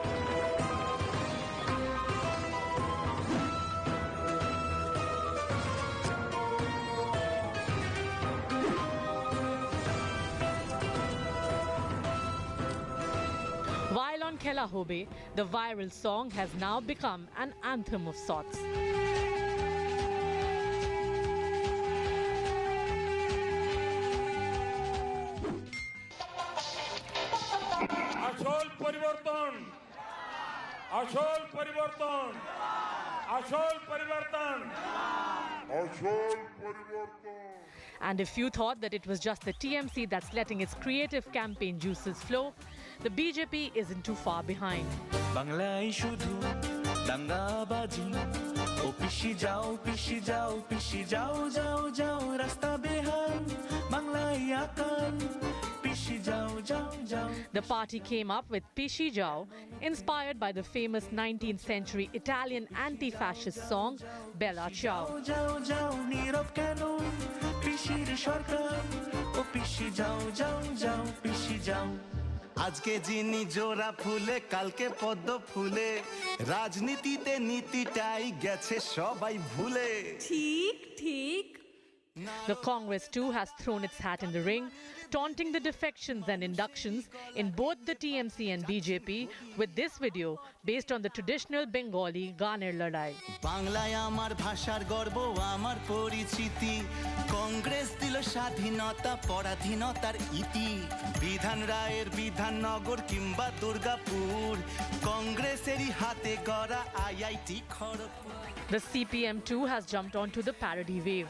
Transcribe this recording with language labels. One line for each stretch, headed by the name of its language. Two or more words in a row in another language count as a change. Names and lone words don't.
English: While on Khela Hobe, the viral song has now become an anthem of sorts.
Bangla: আসল পরিবর্তন, আসল পরিবর্তন, আসল পরিবর্তন, আসল পরিবর্তন.
English: And if you thought that it was just the TMC that's letting its creative campaign juices flow, the BJP isn't too far behind.
Bangla: বাংলায় শুধু দাঙ্গা বাজি ও পিসি যাও যাও যাও রাস্তা বেহাল বাংলায় এখন পিসি যাও যাও যাও.
English: The party came up with Pishi Jao, inspired by the famous 19th century Italian anti-fascist song Bella Ciao.
Bangla: যাও যাও নীরব কেন পিসি রে সরকার ও পিসি যাও যাও যাও পিসি যাও. আজকে যিনি জোড়া ফুলে কালকে পদ্ম ফুলে রাজনীতিতে নীতিটাই গেছে সবাই ভুলে ঠিক ঠিক
English: The Congress too has thrown its hat in the ring, taunting the defections and inductions in both the TMC and BJP with this video based on the traditional Bengali Ganer Ladai.
Bangla: বাংলায় আমার ভাষার গর্ব আমার পরিচিতি কংগ্রেস দিল স্বাধীনতা পরাধীনতার ইতি বিধান রায়ের বিধাননগর কিংবা দুর্গাপুর কংগ্রেসেরই হাতে গড়া আইআইটি খড়গপুর
English: The CPM too has jumped onto the parody wave.